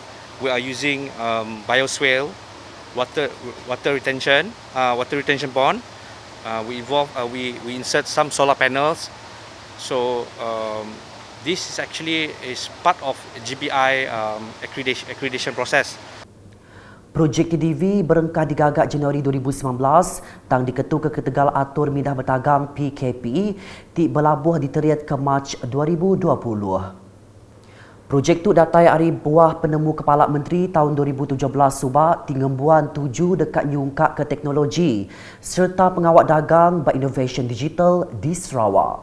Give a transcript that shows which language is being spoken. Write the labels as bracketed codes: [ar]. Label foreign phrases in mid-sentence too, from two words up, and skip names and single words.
[en] We are using bioswale, water retention pond. We insert some solar panels. So this is actually part of GBI accreditation process. [iba] Projek TDV berengkah digagak Januari 2019 tang diketuk ke Ketegal Atur Mindah Berdagang PKP ti belabuh diteriat ke Mac 2020. Projek tu datai hari buah penemu Kepala Menteri tahun 2017 subak tingembuan 7 dekat nyungkak ke teknologi serta pengawak dagang [en] by innovation digital [iba] di Sarawak.